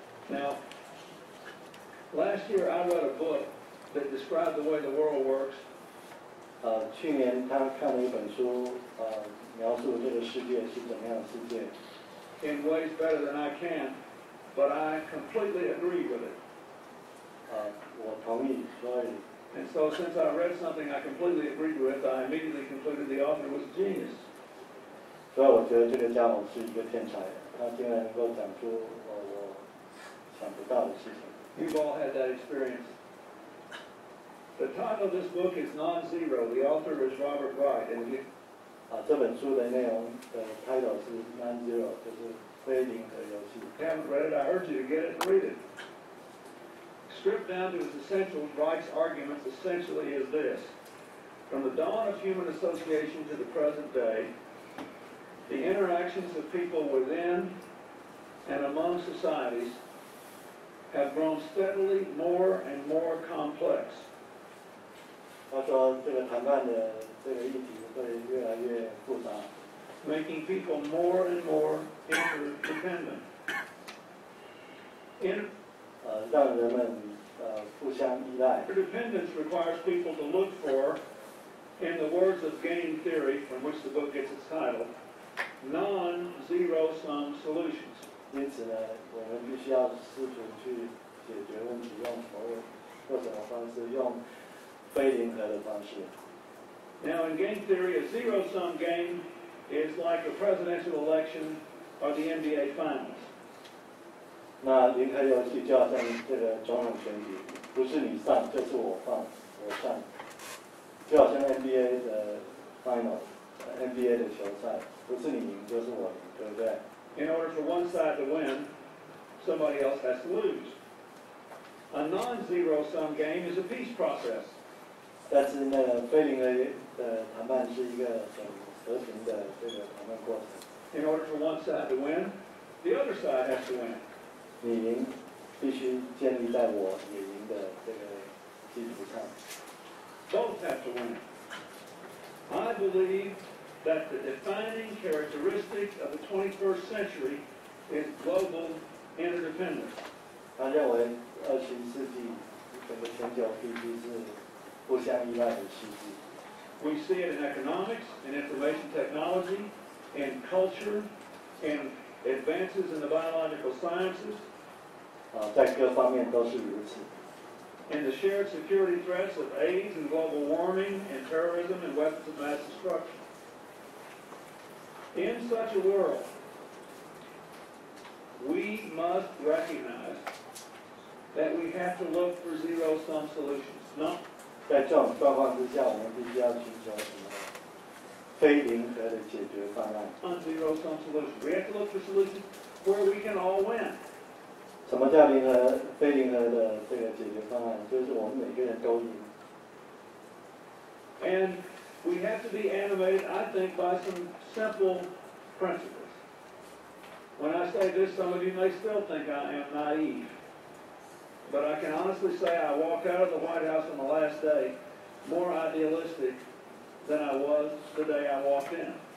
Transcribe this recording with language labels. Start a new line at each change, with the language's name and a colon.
English: Now, last year I read a book that described the way the world works.
Chinese: 去年他看了一本书，描述这个世界是怎么样的世界。
English: In ways better than I can, but I completely agree with it.
Chinese: 我同意，所以。
English: And so, since I read something I completely agreed with, I immediately concluded the author was a genius.
Chinese: 所以我觉得这个家伙是一个天才，他竟然能够讲出我想不到的事情。
English: You've all had that experience. The title of this book is Non-Zero. The author is Robert Wright. And
Chinese: 这本书的内容的 title 是 Non-Zero， 就是非零和游戏。
English: if you haven't read it, I urge you to get it and read it. Stripped down to its essentials, Wright's argument essentially is this. From the dawn of human association to the present day, the interactions of people within and among societies have grown steadily more and more complex.
Chinese: 他说这个谈判的这个议题会越来越复杂
English: ，making people more and more interdependent.
Chinese: 让人们互相依赖。
English: Interdependence requires people to look for, in the words of game theory, from which the book gets its title, non-zero-sum solutions.
Chinese: 因此呢，我们必须要试图去解决问题，用什么方式？用非零和的方式。
English: Now, in game theory, a zero-sum game is like a presidential election or the NBA finals.
Chinese: 那零和游戏就好像这个总统选举，不是你上就是我上，就好像 NBA 的 final，NBA 的球赛，不是你赢就是我赢，对不对？
English: In order for one side to win, somebody else has to lose. A non-zero-sum game is a peace process.
Chinese: 但是那个非零的谈判是一个很和平的这个谈判过程。
English: In order for one side to win, the other side has to win.
Chinese: 你赢必须建立在我也赢的这个基础上。
English: Both have to win. I believe that the defining characteristic of the 21st century is global interdependence.
Chinese: 他认为20世纪整个全球必须是互相依赖的世纪。
English: We see it in economics, in information technology, in culture, in advances in the biological sciences.
Chinese: 在各方面都是如此。
English: In the shared security threats of AIDS and global warming and terrorism and weapons of mass destruction. In such a world, we must recognize that we have to look for zero-sum solutions. No.
Chinese: 在这种状况之下，我们必须要寻求什么非零和的解决方案。
English: Zero-sum solutions. We have to look for solutions where we can all win.
Chinese: 什么叫零和非零和的这个解决方案？就是我们每个人都赢。
English: And we have to be animated, I think, by some simple principles. When I say this, some of you may still think I am naive. But I can honestly say I walked out of the White House on the last day more idealistic than I was the day I walked in.